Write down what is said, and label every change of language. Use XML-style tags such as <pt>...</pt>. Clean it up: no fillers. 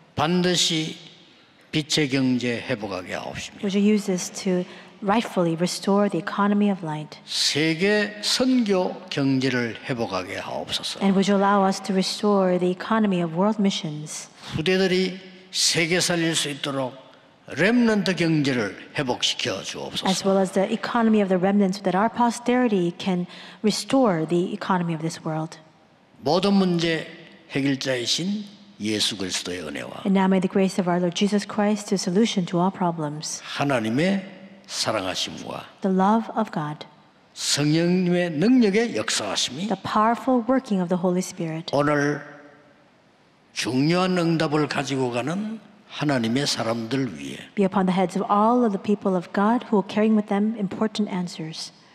<ko>반드시 빛의 경제 회복하게 하옵시며</ko> <en>Would you use this to rightfully restore the economy of light?</en> <ko>세계 선교 경제를 회복하게 하옵소서.</ko> <en>And would you allow us to restore the economy of world missions?</en> <ko>후대들이 세계 살릴 수 있도록 렘넌트 경제를 회복시켜</ko> <en>As</en> <ko>주옵소서.</ko> <en>well as the economy of the remnants, so that our posterity can restore the economy of this world.</en> <ko>모든 문제 해결자이신 예수 그리스도의 은혜와</ko> <en>And now may the grace of our Lord Jesus Christ, the solution to all problems,</en> <ko>하나님의 사랑하심과</ko> <en>the love of God,</en> <ko>성령님의 능력의 역사하심이</ko> <en>the powerful working of the Holy Spirit,</en> <ko>오늘 중요한 응답을 가지고 가는 하나님의 사람들 위에</ko> <en>be upon the heads of all of the people of God who are carrying with them important answers,</en>